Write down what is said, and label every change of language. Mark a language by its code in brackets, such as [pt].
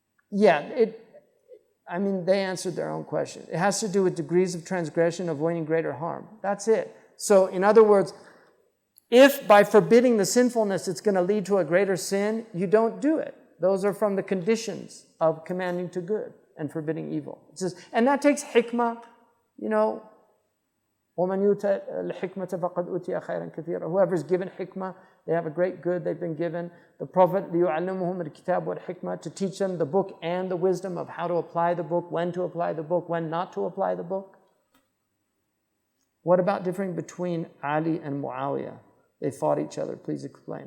[en] Yeah, they answered their own question. It has to do with degrees of transgression, avoiding greater harm. That's it. So, in other words, if by forbidding the sinfulness it's going to lead to a greater sin, you don't do it. Those are from the conditions of commanding to good and forbidding evil. And that takes hikmah, [ar] وَمَنْ يُؤْتَ الْحِكْمَةَ فَقَدْ أُوتِيَ خَيْرًا كَثِيرًا. [en] Whoever's given hikmah, they have a great good they've been given. The Prophet, [ar] لِيُعَلِّمُهُمُ الْكِتَابُ وَالْحِكْمَةِ, [en] to teach them the book and the wisdom of how to apply the book, when to apply the book, when not to apply the book. What about differing between Ali and Muawiyah? They fought each other. Please explain.